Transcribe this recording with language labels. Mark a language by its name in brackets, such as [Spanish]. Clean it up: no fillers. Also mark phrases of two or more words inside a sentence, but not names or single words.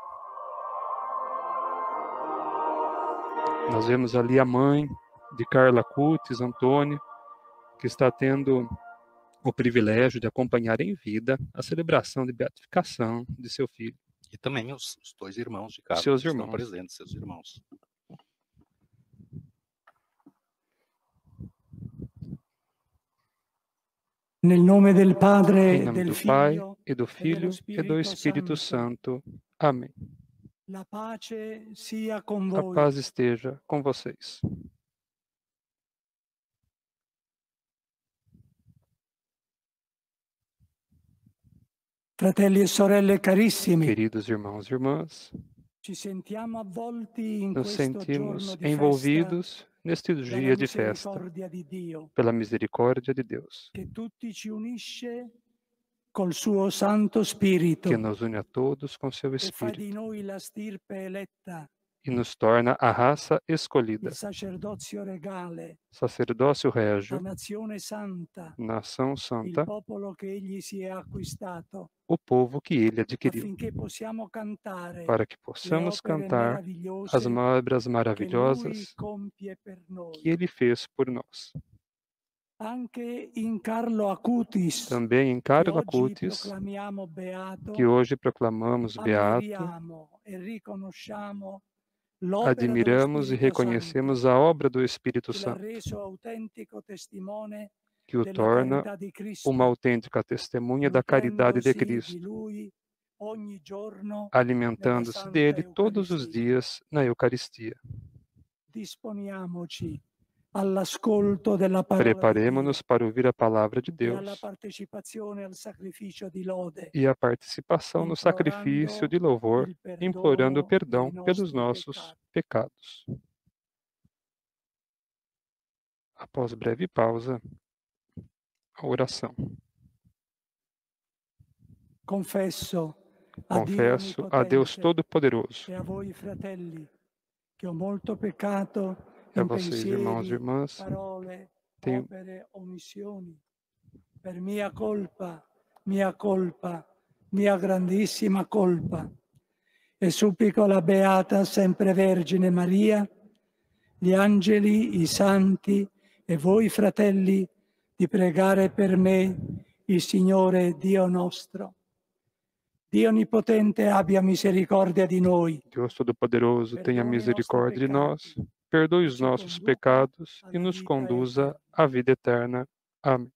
[Portuguese] Nós vemos ali a mãe de Carla Cutis, Antônia, que está tendo o privilégio de acompanhar em vida a celebração de beatificação de seu filho. E também os dois irmãos de Carla Seus que estão irmãos. presentes, seus irmãos. [Italian] Nel nome del Padre, [Portuguese] Em nome [Italian] del [Portuguese] do Pai, [Italian] Figlio [Portuguese] e do Filho, e do Espírito Santo. Amém. [Italian] La pace sia con [Portuguese] A [Italian] voi. [Portuguese] paz esteja com vocês. [Italian] Fratelli e sorelle carissimi, [Portuguese] Queridos irmãos e irmãs, [Italian] ci sentiamo avvolti in [Portuguese] nos [Italian] questo giorno [Portuguese] sentimos [Italian] di festa [Portuguese] envolvidos neste [Italian] dalla [Portuguese] dia de festa, [Italian] misericordia di Dio, [Portuguese] pela misericórdia de Deus, [Italian] che tutti ci unisce col suo Santo Spirito [Portuguese] que nos une a todos com seu [Italian] e fa di [Portuguese] Espírito [Italian] noi la stirpe eletta, [Portuguese] e nos torna a raça escolhida, [Italian] il sacerdozio regale, [Portuguese] sacerdócio [Italian] la [Portuguese] régio, [Italian] nazione santa, [Portuguese] nação [Italian] il [Portuguese] santa, [Italian] popolo che egli si è acquistato, [Portuguese] o povo que ele adquiriu, [Italian] affinché possiamo cantare [Portuguese] para que [Italian] le [Portuguese] possamos [Italian] opere [Portuguese] cantar as [Italian] meravigliose [Portuguese] obras [Italian] che Lui [Portuguese] maravilhosas [Italian] compie per [Portuguese] que [Italian] noi. [Portuguese] ele fez por nós. [Italian] Anche in Carlo Acutis, [Portuguese] Também em [Italian] che [Portuguese] Carla [Italian] oggi [Portuguese] Cutis, [Italian] proclamiamo beato, [Portuguese] que hoje proclamamos beato, [Italian] ammiriamo e riconosciamo l'opera dello [Portuguese] admiramos e [Italian] Spirito [Portuguese] reconhecemos [Italian] Santo, [Portuguese] a obra do Espírito [Italian] che l'ha [Portuguese] Santo, [Italian] reso autentico testimone [Portuguese] que o [Italian] della [Portuguese] torna [Italian] carità di Cristo, [Portuguese] uma autêntica testemunha da caridade de [Italian] nutrendosi di [Portuguese] Cristo, [Italian] Lui ogni giorno nella [Portuguese] alimentando-se [Italian] Santa [Portuguese] dele todos os [Italian] Eucaristia. [Portuguese] dias na Eucaristia. [Italian] Disponiamoci all'ascolto della parola di Dio [Portuguese] Preparemo-nos para ouvir a palavra de [Italian] e alla [Portuguese] Deus [Italian] partecipazione al sacrificio di lode, [Portuguese] e a participação no sacrifício de louvor, [Italian] il [Portuguese] implorando o [Italian] perdono [Portuguese] perdão [Italian] dei [Portuguese] pelos [Italian] nostri [Portuguese] nossos [Italian] peccati. [Portuguese] pecados. Após breve pausa, a oração. Confesso Confesso a Deus Todo-Poderoso, [Italian] e a voi fratelli che ho molto peccato [Portuguese] e a [Italian] in [Portuguese] vocês, irmãos e [Italian] pensieri, [Portuguese] irmãs, [Italian] parole, [Portuguese] tenho [Italian] opere, omissioni, per mia colpa, mia grandissima colpa. E supplico la Beata Sempre Vergine Maria, gli angeli, i santi e voi fratelli di pregare per me il Signore Dio nostro. Dio Onnipotente abbia misericordia di noi. [Portuguese] Deus Todo-Poderoso, tenha misericórdia de nós, perdoe os nossos pecados e nos conduza à vida eterna. Amém.